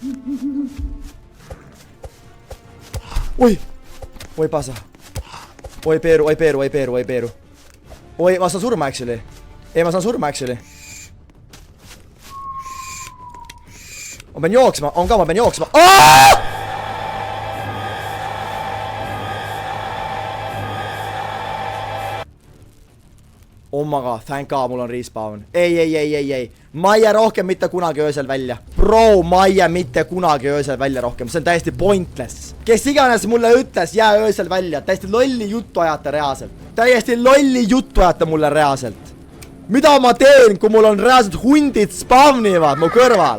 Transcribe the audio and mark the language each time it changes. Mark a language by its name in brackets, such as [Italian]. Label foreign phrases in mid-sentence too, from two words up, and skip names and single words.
[Estonian] Oi! Oi pasa. Oi peeru. Oi, ma saan surma actually. Ei, ma saan surma actually. Ma pean jooksma, ma pean jooksma. [English] Oh my god, thank god, [Estonian] mul on respawn. Ei. Ma ei jää rohkem mitte kunagi öösel välja. Bro, ma ei jää mitte kunagi öösel välja rohkem. See on täiesti pointless. Kes iganes mulle ütles, jää öösel välja. Täiesti lolli juttu ajate reaalselt. Täiesti lolli juttu ajate mulle reaalselt. Mida ma teen, kui mul on reaalselt hundid spawnivad mu kõrval?